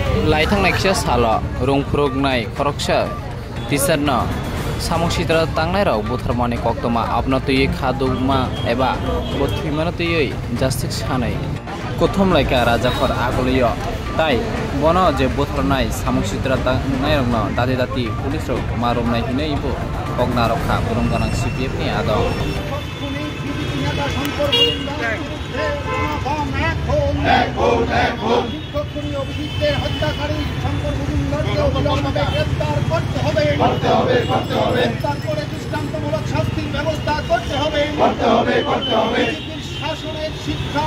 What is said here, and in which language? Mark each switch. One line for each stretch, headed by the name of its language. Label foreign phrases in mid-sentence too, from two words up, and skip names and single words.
Kok Borok: लाइथांनायखिसा साल रुंफ्रुगनाय खरकसा टिचारनो सामक सिद्रा तांनायराव बुथारमानि कक्तमा आपनातुयै खादुमा एबा बथुइमानतुयै जास्टिक सानै कथम लाइका राजाफोर आगलियो ताई बनो जे बुथारनाय सामक सिद्रा तांनायरनो दादि दाति पुलिसरो मारुमनाय हिनैबो कगना रखा बुरुमगानां CPF नि आदम
Bangla: হত্যাকারী শঙ্কর মজুমদারকে অবিলম্বে গ্রেফতার করতে হবে গ্রেফতার করে দৃষ্টান্তমূলক শাস্তির ব্যবস্থা করতে হবে শাসনের শিক্ষা